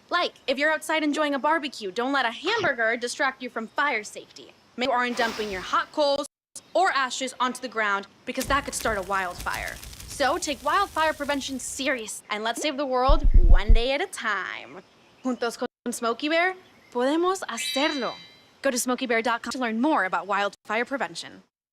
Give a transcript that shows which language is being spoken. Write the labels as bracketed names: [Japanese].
[English] Like, if you're outside enjoying a barbecue, don't let a hamburger distract you from fire safety. Make sure you aren't dumping your hot coals or ashes onto the ground because that could start a wildfire. So take wildfire prevention serious and let's save the world one day at a time. [Spanish] Juntos con Smokey Bear, podemos hacerlo. [English] Go to smokeybear.com to learn more about wildfire prevention.